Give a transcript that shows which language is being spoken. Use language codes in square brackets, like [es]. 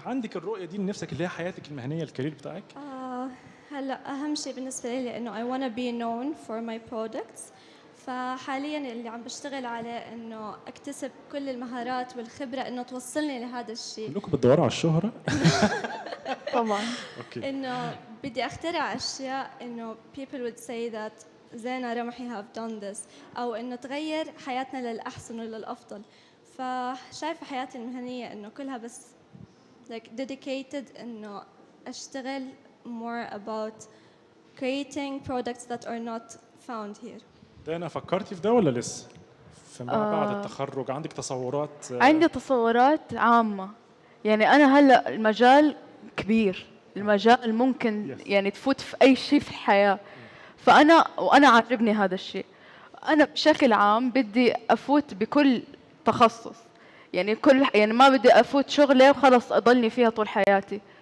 [ar] عندك الرؤيه دي لنفسك اللي هي حياتك المهنيه، الكارير بتاعك؟ هلا أهم شيء بالنسبة لي إنه [en] I wanna be known for my products. [ar] فحاليا اللي عم بشتغل عليه إنه أكتسب كل المهارات والخبرة إنه توصلني لهذا الشيء. كلكم بتدوروا على الشهره. طبعا. اوكي. إنه بدي أخترع أشياء إنه [en] people would say that [ar] زينة رمحي [en] have done this، [ar] أو إنه تغير حياتنا للأحسن وللأفضل. فشايفة حياتي المهنية إنه كلها بس [en] like dedicated [ar] إنه أشتغل [en] more about creating products that are not found here. [ar] ده انا فكرتي في ده ولا لسه؟ بعد التخرج عندك تصورات؟ عندي تصورات عامة، يعني أنا هلأ المجال كبير، المجال ممكن يعني تفوت في أي شيء في الحياة. وأنا عاجبني هذا الشيء. أنا بشكل عام بدي أفوت بكل تخصص، يعني ما بدي أفوت شغلة وخلص أضلني فيها طول حياتي.